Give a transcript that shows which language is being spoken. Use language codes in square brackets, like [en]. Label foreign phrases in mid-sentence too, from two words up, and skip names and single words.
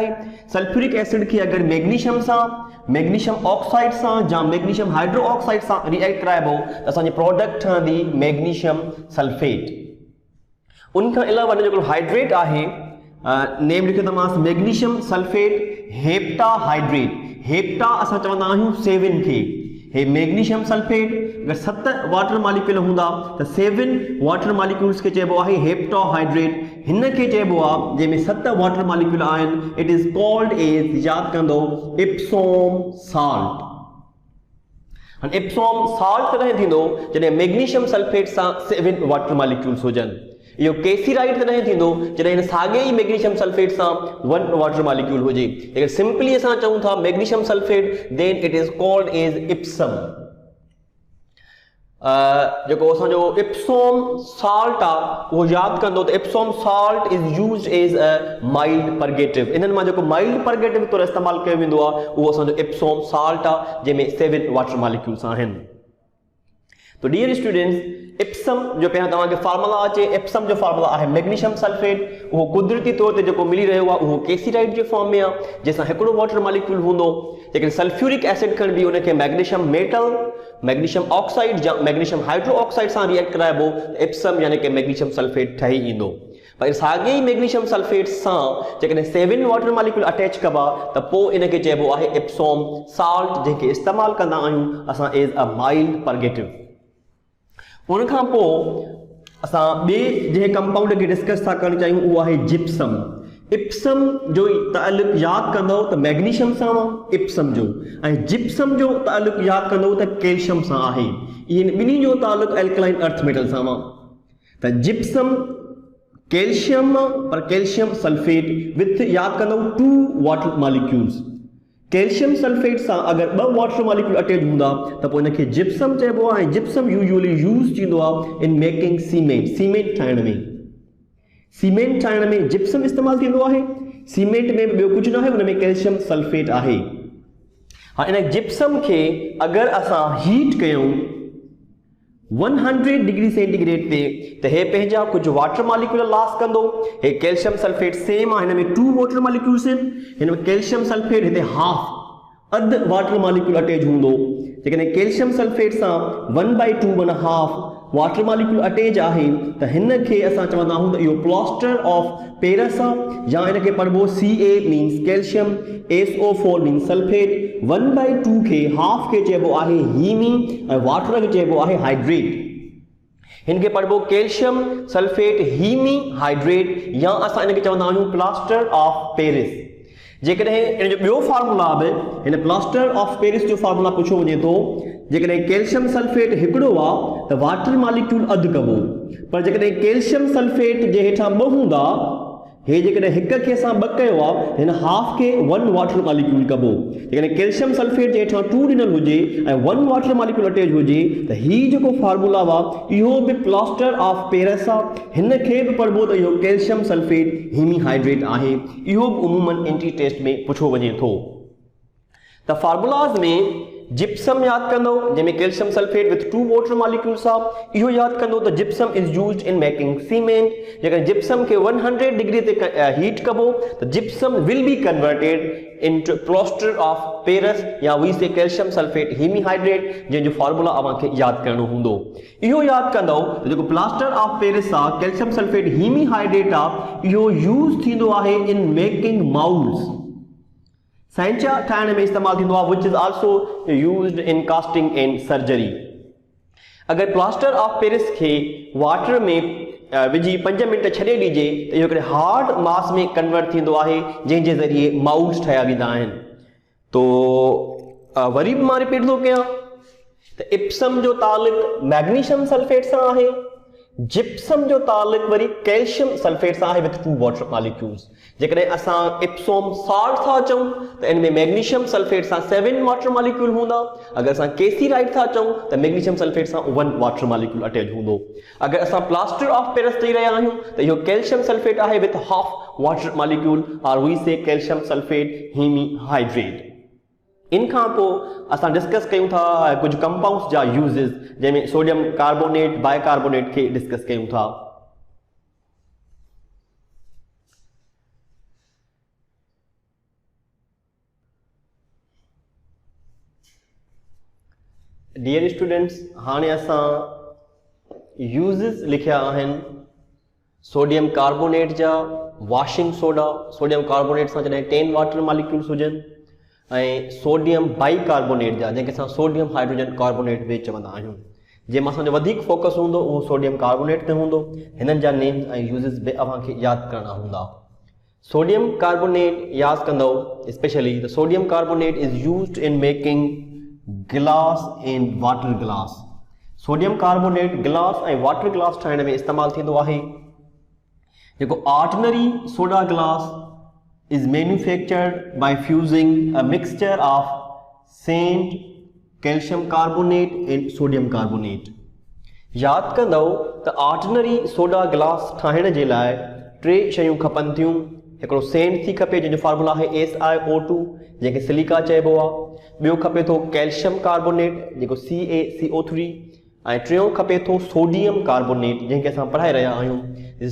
[en] sulphuric acid [sd] खे अगरि मैग्नीशियम सां, [en] magnesium oxide [sd] सां या [en] magnesium hydroxide [sd] सां रिएक्ट कराइबो त असांजी प्रोडक्ट ठहंदी [en] magnesium sulphate. [sd] उन खां अलावा जेको हाइड्रेट आहे, नेम लिखंदोमांसि [en] magnesium sulphate hepta hydrate. [sd] हेप्टा असां चवंदा आहियूं 7 खे। हे [en] magnesium sulphate [sd] अगर 7 [en] water molecule [sd] हूंदा त 7 [en] water molecules [sd] के चइबो आहे हेप्टाहाइड्रेट। हिन खे चइबो आहे जंहिंमें 7 [en] water molecule [sd] आहिनि। [en] it is called as [sd] यादि कंदो [en] Epsom salt. [sd] हाणे [en] Epsom salt [sd] तॾहिं थींदो जॾहिं [en] magnesium sulphate [sd] सां 7 [en] water molecules [sd] हुजनि। इहो केसीराइट तॾहिं थींदो जॾहिं हिन साॻे ई [en] magnesium sulphate [sd] सां 1 [en] water molecule [sd] हुजे। अगर सिंपली असां चऊं था [en] magnesium sulphate then it is called as Epsom. [sd] जेको असांजो [en] Epsom salt [sd] आहे उहो यादि कंदो त [en] Epsom salt is used as a mild purgative. [sd] इन्हनि मां जेको [en] mild purgative [sd] तौरु इस्तेमालु कयो वेंदो आहे उहो असांजो [en] Epsom salt [sd] आहे, जंहिंमें 7 [en] water molecules [sd] आहिनि। तो [en] dear students [sd] इप्सम जो पहिरियों तव्हांखे फार्मूला अचे, इप्सम जो फार्मूला आहे [en] magnesium sulphate. [sd] उहो कुदरती तौर ते जेको मिली रहियो आहे उहो केसीराइट जे फॉर्म में आहे, जंहिंसां हिकिड़ो [en] water molecule [sd] हूंदो। लेकिन [en] sulphuric acid [sd] खणबी उनखे [en] magnesium metal, magnesium oxide [sd] या [en] magnesium hydroxide [sd] सां रिएक्ट कराइबो त इप्सम यानी कि [en] magnesium sulphate [sd] ठही ईंदो। पर साॻे ई [en] magnesium sulphate [sd] सां जेकॾहिं 7 [en] water molecule [sd] अटैच कबा त पोइ इनखे चइबो आहे [en] Epsom salt, [sd] जंहिंखे इस्तेमालु कंदा आहियूं असां [en] as a mild purgative. [sd] उन खां पोइ असां ॿिए जंहिं कंपाउंड खे डिस्कस था करणु चाहियूं उहो आहे जिप्सम। इप्सम जो ताल्लुक यादि कंदो त मैग्नीशियम सां इप्सम जो, ऐं जिप्सम जो ताल्लुक यादि कंदो त कैल्शियम सां आहे। इन्हनि ॿिन्ही जो ताल्लुक [en] alkaline earth metal [sd] सां त जिप्सम कैल्शियम, पर [en] calcium sulphate with [sd] यादि कंदो 2 [en] water molecules. calcium sulphate [sd] सां अगर 2 [en] water molecule [sd] अटैच हूंदा त पोइ इनखे जिप्सम चइबो आहे। [en] gypsum usually use [sd] थींदो आहे [en] in making cement. [sd] सीमेंट ठाहिण में, सीमेंट ठाहिण में जिप्सम इस्तेमालु थींदो आहे। सीमेंट में ॿियो कुझु न आहे, हुन में [en] calcium sulphate [sd] आहे। हाणे इन जिप्सम खे अगर असां हीट कयूं 100 [en] degree centigrade [sd] ते त हे पंहिंजा कुझु [en] water molecule loss [sd] कंदो। हे [en] calcium sulphate same [sd] आहे, हिन में 2 [en] water molecules [sd] आहिनि। हिन में [en] calcium sulphate [sd] हिते अधु [en] water molecule attach [sd] हूंदो। जेकॾहिं [en] calcium sulphate [sd] सां 1/2 माना [en] half water molecule attach [sd] आहे त हिन खे असां चवंदा आहियूं त इहो [en] plaster of Paris [sd] आहे, या हिनखे पढ़बो [en] Ca means calcium, SO4 means sulphate, [sd] 1/2 खे हाफ खे चइबो आहे हीमी ऐं वाटर खे चइबो आहे हाइड्रेट। इनके पढ़बो [en] calcium sulphate hemi hydrate, [sd] या असां इनके चवंदा आहियूं [en] plaster of Paris. [sd] जेकॾहिं इन जो ॿियो फार्मूला बि हिन [en] plaster of Paris [sd] जो फार्मूला पुछो वञे थो, जेकॾहिं [en] calcium sulphate [sd] हिकिड़ो आहे त [en] water molecule [sd] अधु कबो, पर जेकॾहिं [en] calcium sulphate [sd] जे हेठां 2 हूंदा, हे जेकॾहिं हिक खे असां 2 कयो आहे हिन हाफ खे 1 [en] water molecule [sd] कबो जेकॾहिं [en] calcium sulphate [sd] जे हेठां 2 ॾिनल हुजे ऐं 1 [en] water molecule attach [sd] हुजे त ही जेको फार्मूला आहे इहो बि [en] plaster of Paris [sd] आहे हिन खे बि पढ़बो त इहो [en] calcium sulphate hemihydrate [sd] आहे इहो बि उमूमन [en] entry test [sd] में पुछो वञे थो त फार्मूलाज़ में जिप्सम याद कंदो जंहिंमें कैल्शियम [en] sulphate with 2 water molecules [sd] आहे इहो याद कंदो त [en] gypsum is used in making cement [sd] जेकर जिप्सम के 100 डिग्री ते हीट कबो त [en] gypsum will be converted into plaster of Paris [sd] या [en] we say calcium sulphate hemihydrate [sd] जंहिंजो फार्मूला अवांखे याद करणो हूंदो इहो याद कंदो त जेको प्लास्टर [en] of Paris [sd] आहे [en] calcium sulphate hemihydrate [sd] आहे इहो यूज थींदो आहे [en] in making moulds [sd] सांचा ठाहिण में इस्तेमाल थींदो आहे [en] which is also used in casting and surgery [sd] अगर [en] plaster of Paris [sd] के वाटर में विझी 5 मिनट छॾे ॾिजे त इहो हिकिड़े [en] hard mass [sd] में कन्वर्ट थींदो आहे जंहिंजे ज़रिए माउल्ड्स ठाहिया वेंदा आहिनि तो वरी बि मां रिपीट थो कयां त इप्सम जो तालुक मैग्नीशियम सल्फेट सां आहे जिप्सम जो तालुक वरी [en] calcium sulphate [sd] सां आहे [en] with 2 water molecules [sd] जेकॾहिं असां [en] Epsom salt [sd] था चऊं त इन में [en] magnesium sulphate [sd] सां 7 [en] water molecule [sd] हूंदा अगर असां केसीराइड था चऊं त [en] magnesium sulphate [sd] सां 1 [en] water molecule attach [sd] हूंदो अगर असां [en] plaster of Paris [sd] चई रहिया आहियूं त इहो [en] calcium sulphate [sd] आहे [en] with half water molecule [sd] और [en] we say calcium sulphate hemihydrate [sd] इन खां पोइ असां डिस्कस कयूं था कुछ कंपाउंड्स जा यूजेस जंहिंमें [en] sodium carbonate bicarbonate [sd] खे डिस्कस कयूं था [en] dear students [sd] हाणे असां यूजेस लिखिया आहिनि [en] sodium carbonate [sd] जा [en] washing soda sodium carbonate [sd] सां जॾहिं 10 [en] water molecules [sd] हुजनि ऐं [en] sodium bicarbonate [sd] जा जंहिंखे असां [en] sodium hydrogen carbonate [sd] बि चवंदा आहियूं जंहिंमें असांजो वधीक फोकस हूंदो उहो [en] sodium carbonate [sd] ते हूंदो हिननि जा नेम्स ऐं यूज़िस बि अव्हांखे यादि करणा हूंदा [en] sodium carbonate [sd] यादि कंदो [en] specially the sodium carbonate is used in making glass and water glass sodium carbonate glass ऐं water glass [sd] ठाहिण में इस्तेमालु थींदो आहे जेको [en] ordinary soda glass is manufactured by fusing a mixture of sand, calcium carbonate and sodium carbonate. [sd] याद कंदो त [en] ordinary soda glass [sd] ठाहिण जे लाइ 3 शयूं खपनि थियूं हिकिड़ो सेंड थी खपे जंहिंजो फार्मूला आहे SiO2 जंहिंखे सिलिका चइबो आहे ॿियो खपे थो [en] calcium carbonate [sd] जेको CaCO3 ऐं टियों खपे थो [en] sodium carbonate [sd] जंहिंखे असां पढ़ाए रहिया आहियूं